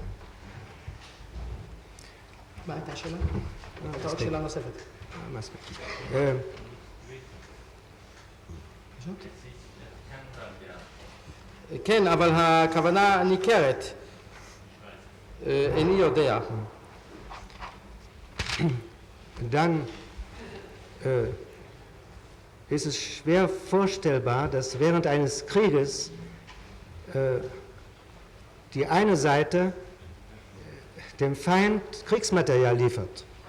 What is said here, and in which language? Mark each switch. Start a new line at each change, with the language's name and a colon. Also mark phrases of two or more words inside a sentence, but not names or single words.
Hebrew: מה הייתה השאלה? הייתה עוד שאלה נוספת. כן, אבל הכוונה ניכרת. איני יודע.
German: Dann ist es schwer vorstellbar, dass während eines Krieges die eine Seite dem Feind Kriegsmaterial liefert.